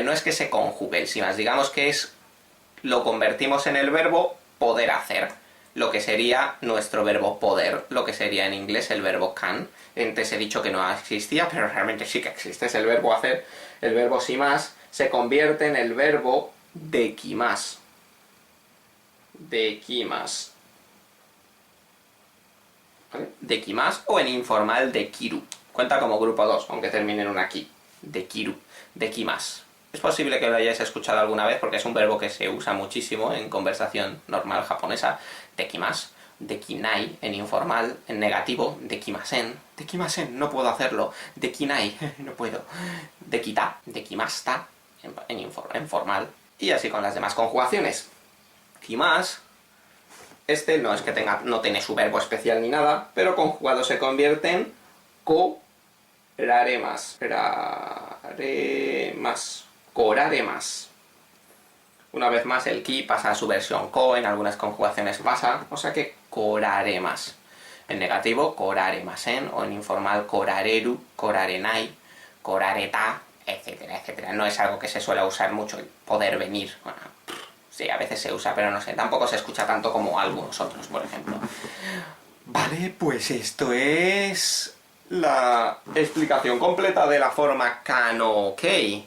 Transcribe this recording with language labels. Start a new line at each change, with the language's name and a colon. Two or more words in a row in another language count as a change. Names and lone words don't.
Spanish: No es que se conjugue el si más, digamos que lo convertimos en el verbo poder hacer, lo que sería nuestro verbo poder, lo que sería en inglés el verbo can. Antes he dicho que no existía, pero realmente sí que existe, es el verbo hacer. El verbo si más se convierte en el verbo dekimasu. Dekimasu. ¿Vale? Dekimasu o en informal dekiru. Cuenta como grupo 2, aunque termine en una ki.
Japanese: Dekiru. Dekimasu.
Spanish: Es posible que lo hayáis escuchado alguna vez porque es un verbo que se usa muchísimo en conversación normal japonesa. Dekimasu. Dekinai en informal, en negativo.
Japanese: Dekimasen. Dekimasen,
Spanish: no puedo hacerlo. Dekinai, no puedo.
Japanese: Dekita. Dekimasta
Spanish: en formal. Y así con las demás conjugaciones. Kimas, este no es que no tiene su verbo especial ni nada, pero conjugado se convierte en koraremas. Koraremas. Una vez más el ki pasa a su versión ko, en algunas conjugaciones pasa, o sea que koraremas. En negativo, koraremasen, o en informal,
Japanese: korareru, korarenai, korareta,
Spanish: etcétera, etcétera. No es algo que se suele usar mucho, el poder venir. Bueno, sí, a veces se usa, pero no sé, tampoco se escucha tanto como algunos otros, por ejemplo. Vale, pues esto es la explicación completa de la forma kan-o-kei.